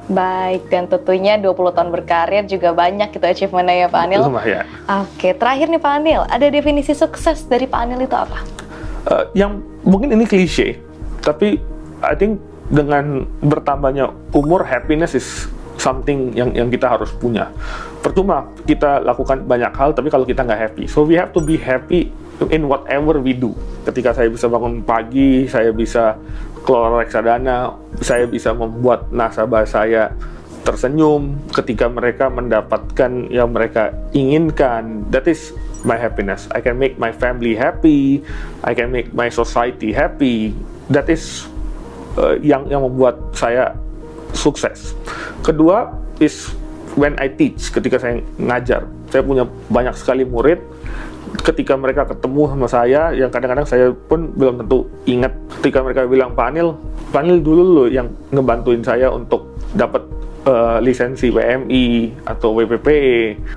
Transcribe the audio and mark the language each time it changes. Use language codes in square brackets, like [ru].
[id] Baik, dan tentunya 20 tahun berkarir juga banyak gitu achievementnya ya Pak Anil. Lumayan. Oke, terakhir nih Pak Anil, ada definisi sukses dari Pak Anil itu apa? Yang mungkin ini klise, tapi I think dengan bertambahnya umur, [en] happiness is something [id] yang kita harus punya. Percuma kita lakukan banyak hal tapi kalau kita nggak happy. [en] So we have to be happy in whatever we do. [id] Ketika saya bisa bangun pagi, saya bisa kelola reksadana, saya bisa membuat nasabah saya tersenyum ketika mereka mendapatkan yang mereka inginkan, [en] that is my happiness. I can make my family happy, I can make my society happy. [id] That is yang membuat saya sukses. Kedua [en] is when I teach, [id] ketika saya ngajar. Saya punya banyak sekali murid. Ketika mereka ketemu sama saya, yang kadang-kadang saya pun belum tentu ingat, ketika mereka bilang, Pak Anil dulu loh yang ngebantuin saya untuk dapat lisensi WMI atau WPPE.